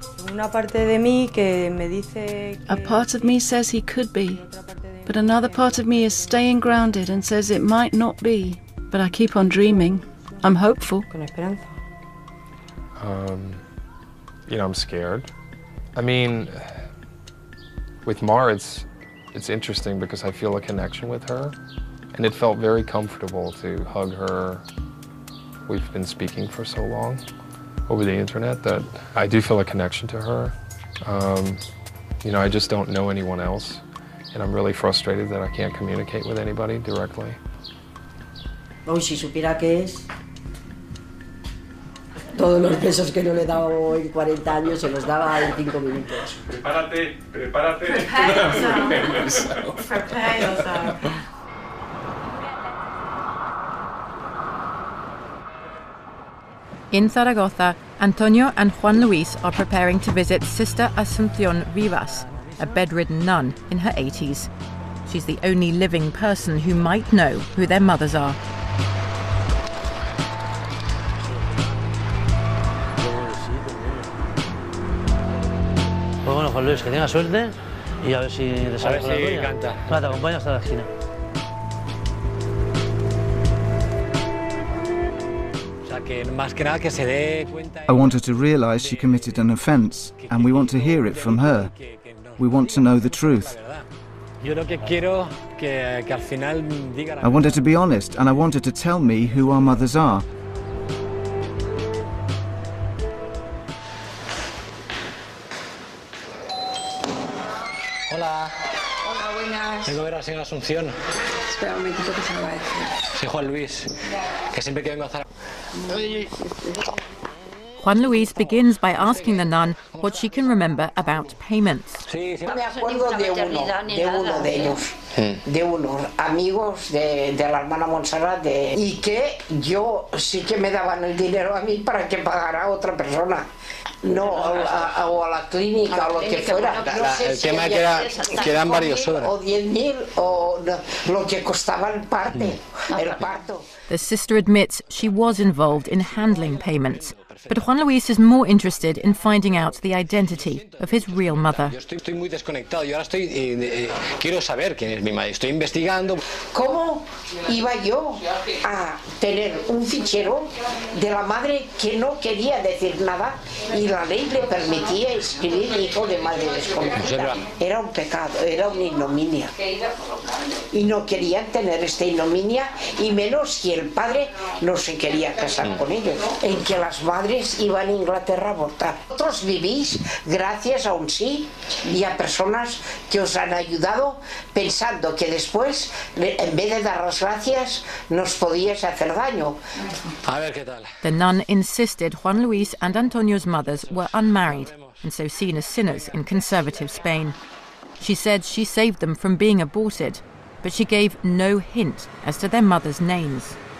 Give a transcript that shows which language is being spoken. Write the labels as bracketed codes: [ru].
[es] Una parte de mí que me dice [en] A part of me says he could be, but another part of me is staying grounded and says it might not be. But I keep on dreaming. I'm hopeful. [es] Con esperanza. [en] You know, I'm scared. I mean, with Mar, it's interesting because I feel a connection with her, and it felt very comfortable to hug her. We've been speaking for so long over the internet that I do feel a connection to her. You know, I just don't know anyone else, and I'm really frustrated that I can't communicate with anybody directly. [es] Hoy si supiera qué es, todos los besos que no le he dado en 40 años se los daba en 5 minutos. Prepárate, prepárate. [en] Prepare yourself. Prepare yourself. In Zaragoza, Antonio and Juan Luis are preparing to visit Sister Asunción Rivas, a bedridden nun in her 80s. She's the only living person who might know who their mothers are. [es] Pues bueno, Juan Luis, que tenga suerte y a ver si le sale con la tuya. Canta. Va, te acompaño hasta la esquina. [en] I want her to realise she committed an offence, and we want to hear it from her. We want to know the truth. I want her to be honest, and I want her to tell me who our mothers are. [es] Hola. Hola, buenas. Vengo a ver a la señora Asunción. Espera un momentito que se lo va a decir. Sí, Juan Luis, que siempre que vengo a Zaragoza. [en] Juan Luis begins by asking the nun what she can remember about payments. [es] Me acuerdo de uno de ellos, de unos amigos de la hermana Montserrat, y que yo sí que me daban el dinero a mí para que pagara a otra persona. No, o a la clínica o lo que fuera. No sé el si tema es que eran varios horas. O 10.000 o lo que costaba el parto. [en] The sister admits she was involved in handling payments, but Juan Luis is more interested in finding out the identity of his real mother. [es] Yo estoy muy desconectado. Yo ahora quiero saber quién es mi madre. Estoy investigando. ¿Cómo iba yo a tener un fichero de la madre que no quería decir nada y la ley le permitía escribir hijo de madre desconocida? Era un pecado, era una ignominia. Y no querían tener esta ignominia, y menos si el padre no se quería casar con ellos, en que las madres iban a Inglaterra a abortar. Vosotros vivís gracias a un sí y a personas que os han ayudado, pensando que después, en vez de dar las gracias, nos podíais hacer daño. A ver qué tal. [en] The nun insisted Juan Luis and Antonio's mothers were unmarried and so seen as sinners in conservative Spain. She said she saved them from being aborted, but she gave no hint as to their mothers' names.